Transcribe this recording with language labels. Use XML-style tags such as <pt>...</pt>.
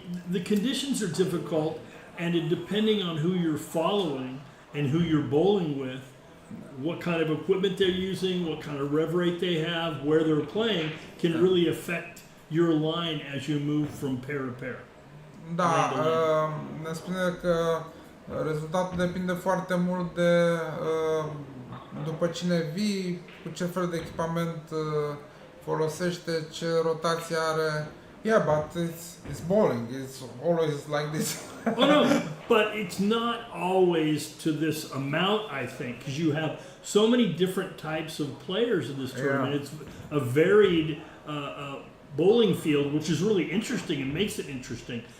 <en>The conditions are difficult, and depending on who you're following and who you're bowling with, what kind of equipment they're using, what kind of rev rate they have, where they're playing, can really affect your line as you move from pair to pair.</en> <ro>Da, ne spune că rezultatul depinde foarte mult de după cine vii, cu ce fel de echipament folosește, ce rotație are.</ro> <en>Yeah, but it's bowling. It's always like this. Oh no, but it's not always to this amount, I think, because you have so many different types of players in this tournament. Yeah. It's a varied bowling field, which is really interesting and makes it interesting.</en>